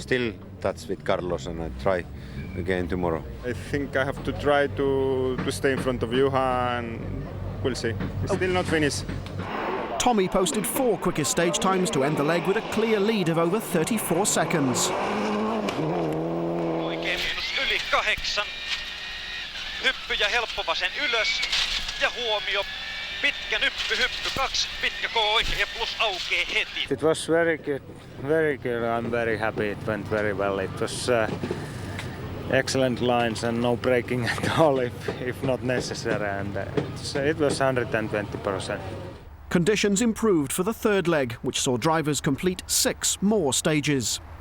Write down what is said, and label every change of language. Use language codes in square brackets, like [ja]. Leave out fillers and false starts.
[en] Still touch with Carlos, and I try again tomorrow. I think I have to try to stay in front of Juha, and we'll see. It's still not finished. Tommi posted 4 quickest stage times to end the leg with a clear lead of over 34 seconds. [fi] Oikein miinus yli 8. Hyppy ja helppo vasen ylös. Ja huomio. Pitkä nyppy, hyppy 2, pitkä K oikein ja plus aukee heti. [en] It was very good, very good. I'm very happy. It went very well. It was excellent lines and no braking at all if not necessary, and it was 120%. Conditions improved for the 3rd leg, which saw drivers complete 6 more stages.